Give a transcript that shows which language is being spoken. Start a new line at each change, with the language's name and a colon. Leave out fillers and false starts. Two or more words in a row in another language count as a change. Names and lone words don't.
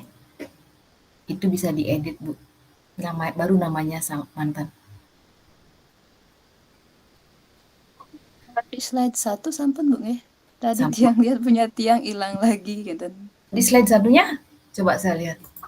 Indonesian: Itu bisa diedit Bu. Baru namanya mantan. Di slide 1
Balinese: sampun Bu nggih.
Indonesian: Tadi
Balinese: Sampun.
Indonesian: tiang lihat punya tiang hilang lagi gitu. Di slide satunya coba saya lihat.